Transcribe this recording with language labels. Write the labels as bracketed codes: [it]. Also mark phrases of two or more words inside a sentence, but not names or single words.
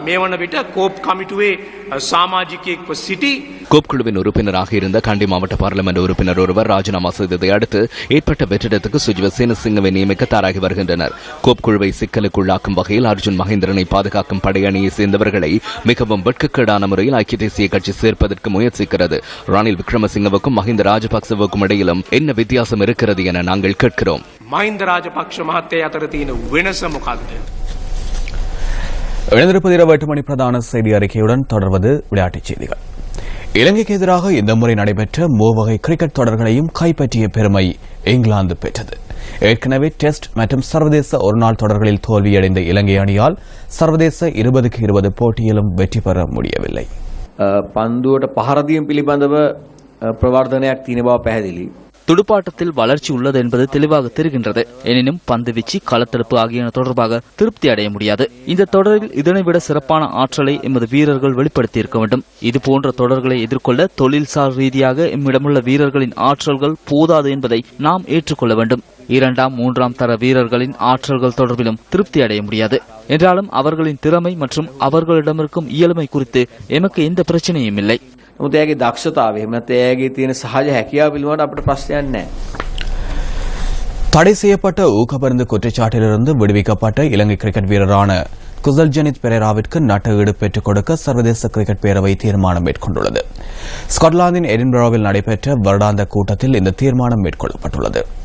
[ta] கோப் குழுவின் உறுப்பினராக இருந்த கண்டி மாவட்ட பாராளுமன்ற உறுப்பினர் ஒருவர் ராஜினாமா செய்ததை அடுத்து ஏற்பட்ட வெற்றிடத்துக்கு சுஜித் சேனசிங்கவை நியமிக்க தயாராகி வருகின்றனர். கோப் குழுவை சிக்கலுக்குள்ளாக்கும் வகையில் அர்ஜுன் மகேந்திரனை பாதுகாக்கும் படையணியை சேர்ந்தவர்களை மிகவும் வெட்கக்கேடான முறையில் ஐக்கிய தேசிய கட்சி சேர்ப்பதற்கு முயற்சிக்கிறது. ரணில் விக்ரமசிங்கவுக்கும் மஹிந்த ராஜபக்சவுக்கும் இடையிலும் என்ன வித்தியாசம் இருக்கிறது என நாங்கள் கேட்கிறோம். [si] மஹிந்த ராஜபக்ஷ மஹத்தே අතර තියෙන වෙනස මොකක්ද? [ta] எழுந்திருப்பது 8 மணி பிரதான செய்தி அறிக்கையுடன் தொடர்வது விளையாட்டுச் செய்திகள். இலங்கைக்கு எதிராக இந்த முறை நடைபெற்ற மூவகை கிரிக்கெட் தொடர்களையும் கைப்பற்றிய பெருமை இங்கிலாந்து பெற்றது. ஏற்கனவே டெஸ்ட் மற்றும் சர்வதேச ஒருநாள் தொடர்களில் தோல்வியடைந்த இலங்கை அணியால் சர்வதேச 20-20 போட்டியிலும் வெற்றி பெற முடியவில்லை. [si] පන්දුවට පහරදීම පිළිබඳව ප්‍රවර්ධනයක් තියෙන බව පැහැදිලි. [ta] துடுப்பாட்டத்தில் வளர்ச்சி உள்ளது என்பது தெளிவாக தெரிகின்றது. எனினும் பந்துவீச்சு, களத்தடுப்பு ஆகியன தொடர்பாக திருப்தி அடைய முடியாது. இந்த தொடரில் இதனைவிட சிறப்பான ஆற்றலை எமது வீரர்கள் வெளிப்படுத்தியிருக்க வேண்டும். இதுபோன்ற தொடர்களை எதிர்கொள்ள தொழில்சார் ரீதியாக எம்மிடமுள்ள வீரர்களின் ஆற்றல்கள் போதாது என்பதை நாம் ஏற்றுக்கொள்ள வேண்டும். 2ஆம், 3ஆம் தர வீரர்களின் ஆற்றல்கள் தொடர்பிலும் திருப்தி அடைய முடியாது. என்றாலும் அவர்களின் திறமை மற்றும் அவர்களிடமிருக்கும் இயலுமை குறித்து எமக்கு எந்த பிரச்சனையும் இல்லை. [si] නමුත් එයාගේ දක්ෂතාවය එහෙම නැත්නම් එයාගේ තියෙන සහජ හැකියාව පිළිබඳව අපිට ප්‍රශ්නයක් නැහැ. [ta] தடை செய்யப்பட்ட ஊக்கமருந்து குற்றச்சாட்டிலிருந்து விடுவிக்கப்பட்ட இலங்கை கிரிக்கெட் வீரரான குசல்ஜனித் பெரேராவிற்கு நட்ட ஈடு பெற்றுக் கொடுக்க சர்வதேச கிரிக்கெட் பேரவை தீர்மானம் மேற்கொண்டுள்ளது. ஸ்காட்லாந்தின் எடின்பரோவில் நடைபெற்ற வருடாந்த கூட்டத்தில் இந்த தீர்மானம் மேற்கொள்ளப்பட்டுள்ளது.